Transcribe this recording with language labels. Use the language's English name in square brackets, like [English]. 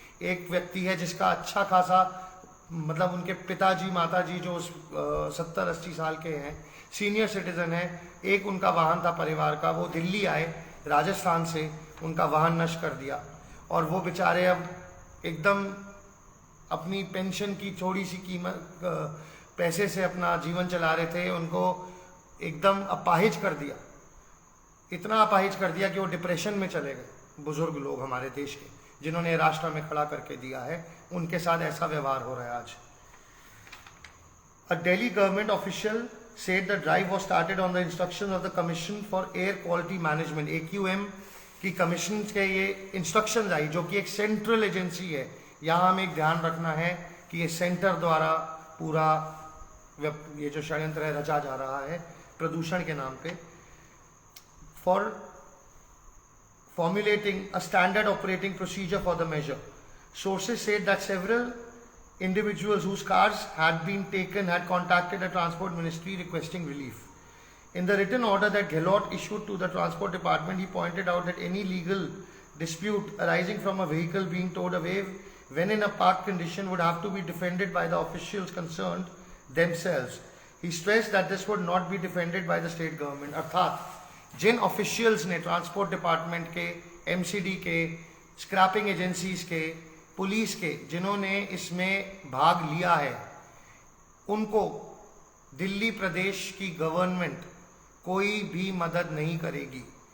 [Hindi] एक व्यक्ति है जिसका अच्छा खासा, मतलब उनके पिताजी माताजी जो 70-80 साल के हैं, सीनियर सिटीजन है, एक उनका वाहन था परिवार का, वो दिल्ली आए राजस्थान से, उनका वाहन नष्ट कर दिया और वो बेचारे अब एकदम अपनी पेंशन की थोड़ी सी कीमत पैसे से अपना जीवन चला रहे थे. उनको एकदम अपाहिज कर दिया, इतना अपाहिज कर दिया कि वो डिप्रेशन में चले गए। बुजुर्ग लोग हमारे देश के जिन्होंने राष्ट्र में खड़ा करके दिया है, उनके साथ ऐसा व्यवहार हो रहा है आज। [English] A Delhi government official said the drive was started on the instructions of the Commission for Air Quality Management, [Hindi] AQM की कमीशन के ये इंस्ट्रक्शंस आई, जो कि एक सेंट्रल एजेंसी है। यहाँ हमें एक ध्यान रखना है कि ये सेंटर द्वारा पूरा ये जो षड्यंत्र है रचा जा रहा है प्रदूषण के नाम पे। [English] For formulating a standard operating procedure for the measure. Sources said that several individuals whose cars had been taken had contacted the Transport Ministry requesting relief. In the written order that Gehlot issued to the Transport Department, he pointed out that any legal dispute arising from a vehicle being towed away when in a parked condition would have to be defended by the officials concerned themselves. He stressed that this would not be defended by the state government. [Hindi] अर्थात जिन officials ने transport department के, MCD के, scrapping agencies के, police के, जिन्होंने इसमें भाग लिया है, उनको दिल्ली प्रदेश की गवर्नमेंट कोई भी मदद नहीं करेगी।